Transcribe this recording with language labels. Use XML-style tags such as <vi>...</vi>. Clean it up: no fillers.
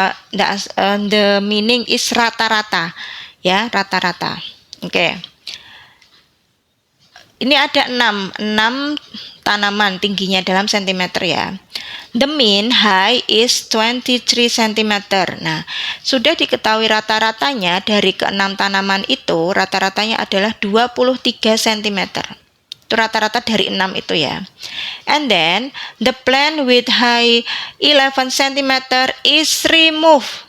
<en>The meaning is</en> <id>rata-rata ya, rata-rata. Oke. Ini ada 6 tanaman tingginya dalam sentimeter ya.</id> <en>The mean height is 23 cm.</en> <id>Nah, sudah diketahui rata-ratanya dari keenam tanaman itu, rata-ratanya adalah 23 cm. Itu rata-rata dari 6 itu ya.</id> <en>And then, the plant with height 11 cm is removed.</en>